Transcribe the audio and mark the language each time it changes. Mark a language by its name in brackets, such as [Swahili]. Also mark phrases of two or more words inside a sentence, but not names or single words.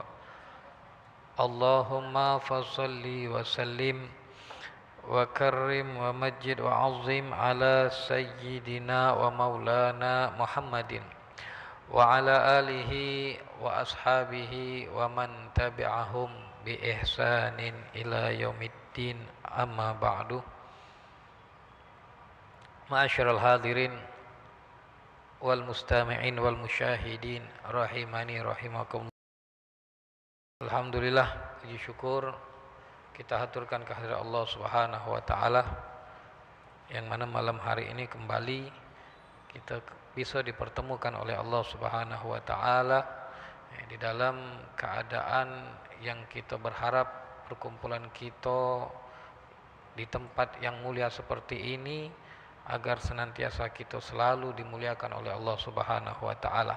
[Arabic] اللهم فصل وسلم وكرم ومجد وعظم على سيدنا ومولانا محمد وعلى آله وأصحابه ومن تبعهم بإحسان إلى يوم الدين أما بعد. معاشر الحاضرين والمستمعين والمشاهدين رحماني رحمكم الله. [Indonesian] Alhamdulillah, puji syukur kita haturkan kehadirat Allah [Arabic] سبحانه وتعالى [Indonesian] yang mana malam hari ini kembali kita bisa dipertemukan oleh Allah [Arabic] سبحانه وتعالى [Indonesian] di dalam keadaan yang kita berharap perkumpulan kita di tempat yang mulia seperti ini agar senantiasa kita selalu dimuliakan oleh Allah [Arabic] سبحانه وتعالى.